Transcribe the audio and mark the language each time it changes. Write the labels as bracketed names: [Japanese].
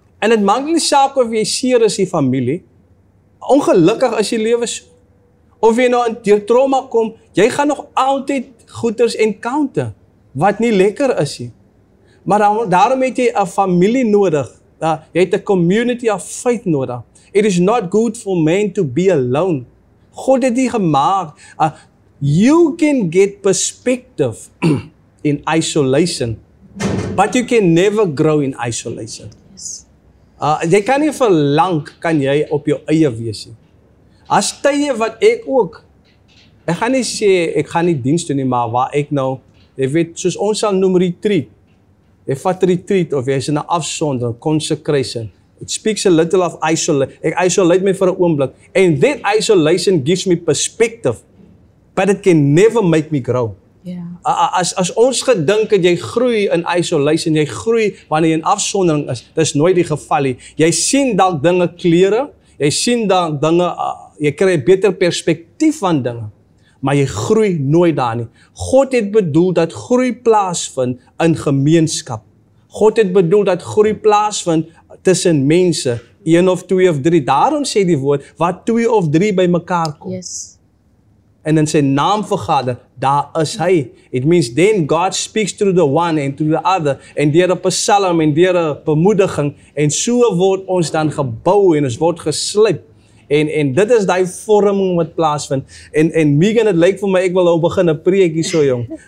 [Afrikaans] En dit maak nie saak of jy seer is die familie, ongelukkig is die lewe so. Of jy nou deur trauma kom, jy gaan nog altyd goeters encounter, wat nie lekker is nie. Maar daarom het jy 'n familie nodig, jy het 'n community of faith nodig. [English] It is not good for man to be alone. God het dit gemaak. You can get perspective in isolation, but you can never grow in isolation. [Afrikaans] Jy kan nie vir lank kan jy op jou eie wees nie. As tye wat ek gaan nie sê, ek gaan nie diens doen nie, maar waar ek nou, jy weet, soos ons sal noem retreat. Jy vat retreat, of jy is in 'n afsondering, consecration. [English] It speaks a little of isolation. [Afrikaans] Ek isolate my vir 'n oomblik. [English] And that isolation gives me perspective, but it can never make me grow. [Afrikaans] As ons gedink het, jy groei in isolation, jy groei wanneer jy in afsondering is, dis nooit die geval nie. Jy sien dalk dinge klere, jy sien dalk dinge, jy kry 'n beter perspektief van dinge, maar jy groei nooit daar nie. God het bedoel dat groei plaasvind in gemeenskap. God het bedoel dat groei plaasvind tussen mense, 1 of 2 of 3. Daarom sê die woord, waar 2 of 3 by mekaar kom. En in sy naam vergader, daar is hy. It means then God speaks through the one and through the other, en deur 'n psalm en deur 'n bemoediging, en so word ons dan gebou en ons word geslyp. En dit is daai vorming wat plaasvind. En Megan, het lyk vir my, ek wil nou begin 'n preek hier so jong.